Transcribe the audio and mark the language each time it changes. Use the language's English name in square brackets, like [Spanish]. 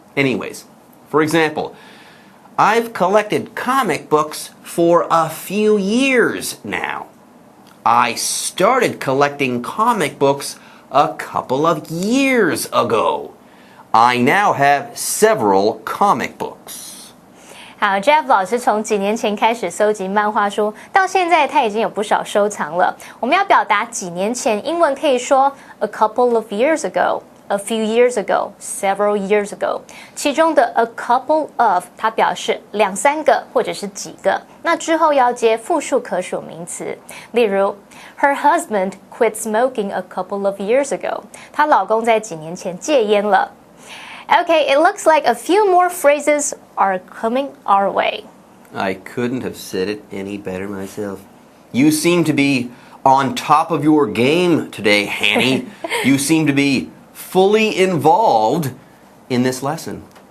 [English] Anyways, for example, I've collected comic books for a few years now. I started collecting comic books a couple of years ago. I now have several comic books. [Chinese] 好 ，Jeff 老师从几年前开始搜集漫画书，到现在他已经有不少收藏了。我们要表达几年前，英文可以说 [English] a couple of years ago。 A few years ago, several years ago， [Chinese] 其中的 [English] a couple of [Chinese] 它表示两三个或者是几个，那之后要接复数可数名词。 [English] 例如 ，Her husband quit smoking a couple of years ago。 [Chinese] 她老公在几年前戒烟了。 [English] Okay, it looks like a few more phrases are coming our way. I couldn't have said it any better myself. You seem to be on top of your game today, Hanny. You seem to be fully involved in this lesson.